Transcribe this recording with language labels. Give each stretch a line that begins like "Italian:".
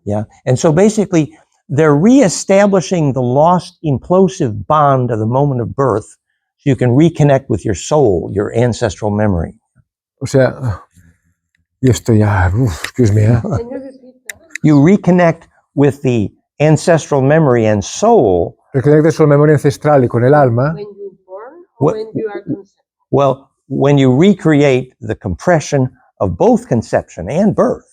English: Yeah, and so basically they're reestablishing the lost implosive bond of the moment of birth so you can reconnect with your soul, your ancestral memory.
Spanish: O sea, y esto ya,
English: excuse me. You reconnect with the ancestral memory and soul.
Spanish: Reconectas con la memoria ancestral y con el alma.
English: When you born or when you are conceived? Well, when you recreate the compression of both conception and birth.